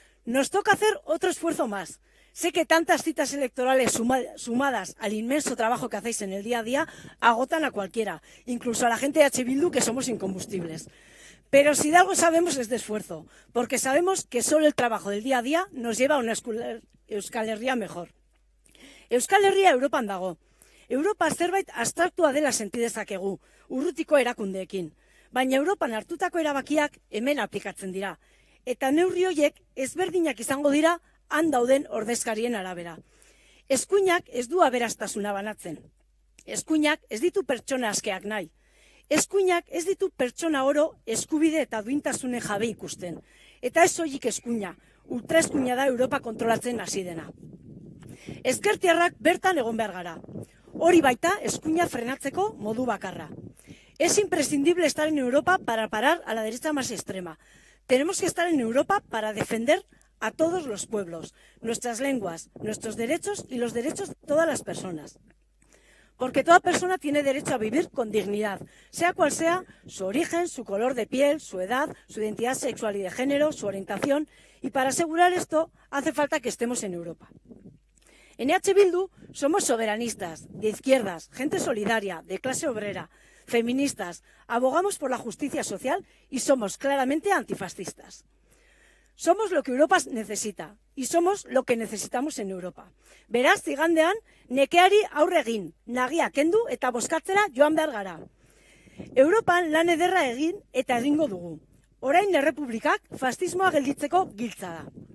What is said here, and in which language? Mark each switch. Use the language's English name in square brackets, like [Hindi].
[Spanish] Nos toca hacer otro esfuerzo más. Sé que tantas citas electorales sumadas al inmenso trabajo que hacéis en el día a día agotan a cualquiera, incluso a la gente de EH Bildu, que somos incombustibles. Pero si de algo sabemos es de esfuerzo, porque sabemos que solo el trabajo del día a día nos lleva a una Euskal Herria mejor. [Basque] Euskal Herria Europan dago. Europa zerbait abstraktua dela senti dezakegu, urrutiko erakundeekin. Baina Europan hartutako erabakiak hemen aplikatzen dira. Eta neurri horiek ezberdinak izango dira han dauden ordezkarien arabera. Eskuinak ez du aberastasuna banatzen. Eskuinak ez ditu pertsona askeak nahi. Eskuinak ez ditu pertsona oro eskubide eta duintasune jabe ikusten. Eta ez soilik eskuina, ultraeskuina da Europa kontrolatzen hasi dena. Ezkertiarrak bertan egon behar gara. Hori baita eskuina frenatzeko modu bakarra. [Spanish] Es imprescindible estar en Europa para parar a la derecha más extrema. Tenemos que estar en Europa para defender a todos los pueblos, nuestras lenguas, nuestros derechos y los derechos de todas las personas. Porque toda persona tiene derecho a vivir con dignidad, sea cual sea su origen, su color de piel, su edad, su identidad sexual y de género, su orientación, y para asegurar esto hace falta que estemos en Europa. En EH Bildu somos soberanistas, de izquierdas, gente solidaria, de clase obrera, feministas, abogamos por la justicia social y somos claramente antifascistas. Somos lo que Europa necesita y somos lo que necesitamos en Europa. [Basque] Beraz, igandean, nekeari aurre egin, nagia kendu eta bozkatzera joan behar gara. Europan lan ederra egin eta egingo dugu. Orain errepublikak fascismoa gelditzeko giltza da.